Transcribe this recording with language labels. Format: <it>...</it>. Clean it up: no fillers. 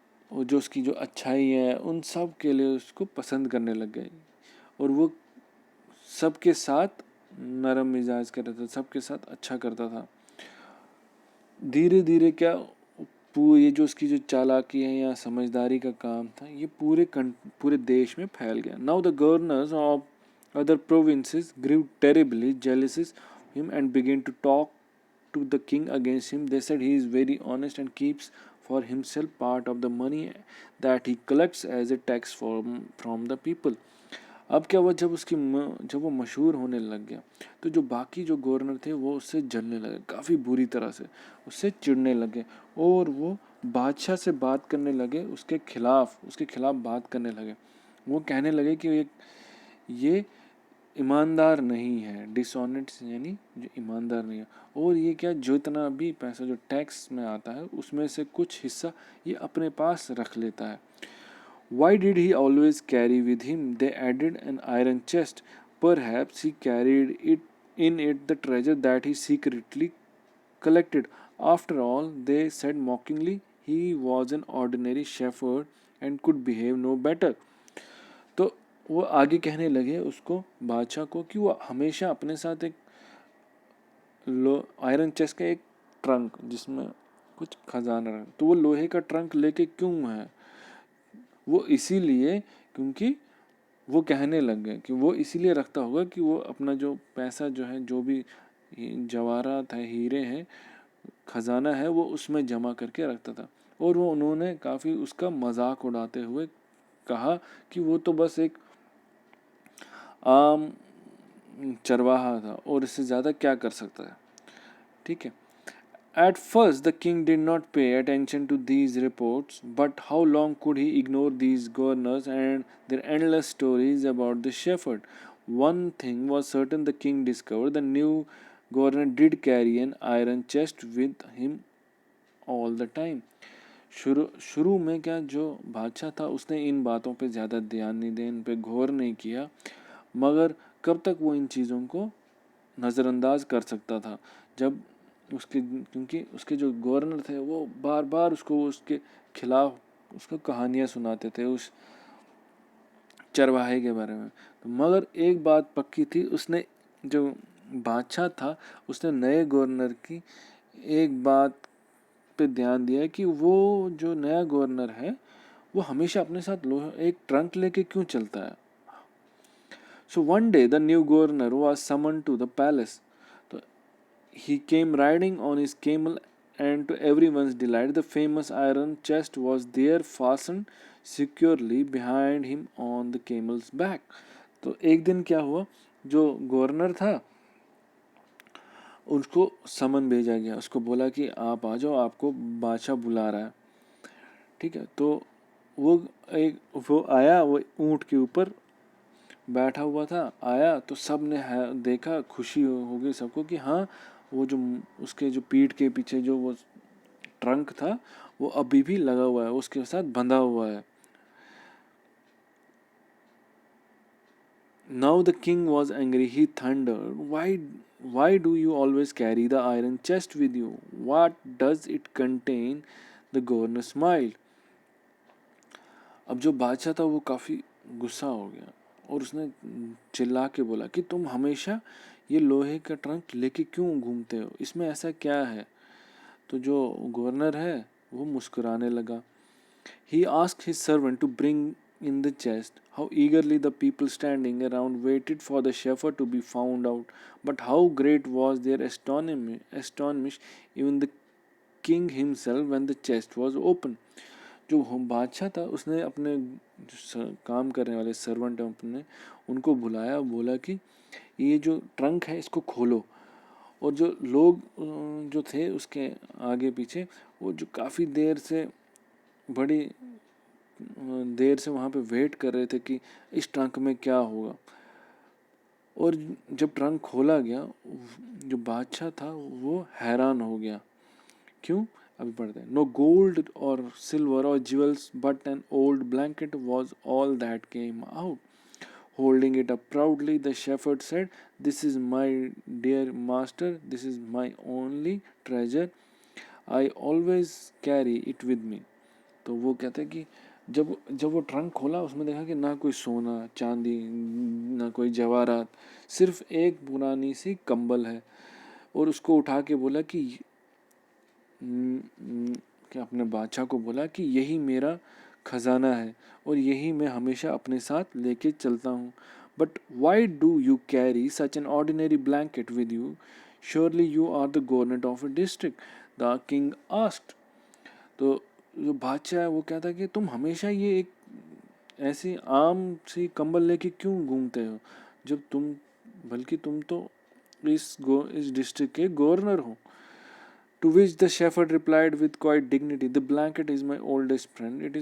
<hi>और जो उसकी जो अच्छाई है उन सब के लिए उसको पसंद करने लग गए। और वो सबके साथ नरम मिजाज का रहता था, सबके साथ अच्छा करता था। धीरे धीरे क्या ये जो उसकी जो चालाकी है या समझदारी का काम था, ये पूरे देश में फैल गया।</hi> <en>Now the governors of other provinces grew terribly jealous him and began to talk to the king against him. They said he is very honest and keeps for himself part of the money that he collects as a tax from the people.</en> <hi>अब क्या हुआ, जब वो मशहूर होने लग गया तो जो बाकी जो गवर्नर थे वो उससे जलने लगे, काफ़ी बुरी तरह से उससे चिढ़ने लगे और वो बादशाह से बात करने लगे, उसके खिलाफ बात करने लगे। वो कहने लगे कि ये ईमानदार नहीं है, डिसऑनेस्ट यानी जो ईमानदार नहीं है। और ये क्या, जो इतना भी पैसा जो टैक्स में आता है उसमें से कुछ हिस्सा ये अपने पास रख लेता है।</hi> <en>Why did he always carry with him? They added an iron chest. Perhaps he carried in it the treasure that he secretly collected. After all, they said mockingly, he was an ordinary shepherd and could behave no better.</en> <hi>तो वो आगे कहने लगे उसको, बादशाह को, कि वो हमेशा अपने साथ एक आयरन चेस्ट का एक ट्रंक जिसमें कुछ खजाना रहा, तो वो लोहे का ट्रंक लेके क्यों है? वो इसीलिए क्योंकि वो कहने लग गए कि वो इसीलिए रखता होगा कि वो अपना जो पैसा जो है, जो भी जवाहरात है, हीरे हैं, खजाना है, वो उसमें जमा करके रखता था। और वो उन्होंने काफ़ी उसका मजाक उड़ाते हुए कहा कि वो तो बस एक आम चरवाहा था और इससे ज़्यादा क्या कर सकता है। ठीक है,</hi> <en>At first, the king did not pay attention to these reports, but how long could he ignore these governors and their endless stories about the shepherd? One thing was certain: the king discovered the new governor did carry an iron chest with him all the time.</en> <hi>शुरू में क्या, जो बादशाह था उसने इन बातों पे ज़्यादा ध्यान नहीं दिया, इन पे गौर नहीं किया। मगर कब तक वो इन चीज़ों को नज़रअंदाज कर सकता था, जब क्योंकि उसके जो गवर्नर थे वो बार बार उसके खिलाफ उसको कहानियाँ सुनाते थे उस चरवाहे के बारे में। तो मगर एक बात पक्की थी, उसने जो बादशाह था उसने नए गवर्नर की एक बात पे ध्यान दिया कि वो जो नया गवर्नर है वो हमेशा अपने साथ एक ट्रंक लेके क्यों चलता है।</hi> <en>So one day the new governor was summoned to the palace. He came riding on his camel, and to everyone's delight, the famous iron chest was there fastened securely behind him on the camel's back.</en> <hi>तो एक दिन क्या हुआ, जो governor था उसको समन भेजा गया, उसको बोला कि आप आ जाओ, आपको बादशाह बुला रहा है। ठीक है, तो वो आया, वो ऊँट के ऊपर बैठा हुआ था, आया तो सब ने देखा, खुशी हो गई सबको कि हाँ, वो जो उसके जो पीठ के पीछे जो वो ट्रंक था वो अभी भी लगा हुआ है, उसके साथ बंधा हुआ है।</hi> <en>Now the king was angry. He thundered, why do you always carry the iron chest with you? What does it contain? The governor smiled.</en> <hi>अब जो बादशाह था वो काफ़ी गुस्सा हो गया और उसने चिल्ला के बोला कि तुम हमेशा ये लोहे का ट्रंक लेके क्यों घूमते हो, इसमें ऐसा क्या है? तो जो गवर्नर है वो मुस्कुराने लगा.</hi> <en>He asked his servant to bring in the chest. How eagerly the people standing around waited for the shepherd to be found out. But how great was their astonishment, even the king himself, when the chest was open.</en> <hi>जो बादशाह था उसने अपने काम करने वाले servant अपने उनको बुलाया, बोला कि ये जो ट्रंक है इसको खोलो. और जो लोग जो थे उसके आगे पीछे, वो जो काफ़ी बड़ी देर से वहाँ पे वेट कर रहे थे कि इस ट्रंक में क्या होगा. और जब ट्रंक खोला गया, जो बादशाह था वो हैरान हो गया. क्यों? अभी पढ़ते हैं.</hi> <en>No gold और silver और jewels but an old blanket was all that came out. Holding it up proudly, the shepherd said, "This is my dear master. This is my only treasure. I always carry it with me."</en> <hi>तो वो कहते हैं कि जब जब वो trunk खोला उसमें देखा कि ना कोई सोना चांदी, ना कोई जवाहरात, सिर्फ एक पुरानी सी कंबल है. और उसको उठा के बोला कि कि अपने बादशाह को बोला कि यही मेरा खजाना है और यही मैं हमेशा अपने साथ लेके चलता हूँ.</hi> <en>But why do you carry such an ordinary blanket with you? Surely you are the governor of a district, the king asked.</en> <hi>तो जो बादशाह है वो कहता है कि तुम हमेशा ये एक ऐसी आम सी कंबल लेके क्यों घूमते हो, जब बल्कि तुम तो इस डिस्ट्रिक्ट के गवर्नर हो.</hi> <en>To which the shepherd replied with quiet dignity, "The blanket is my oldest friend.</en>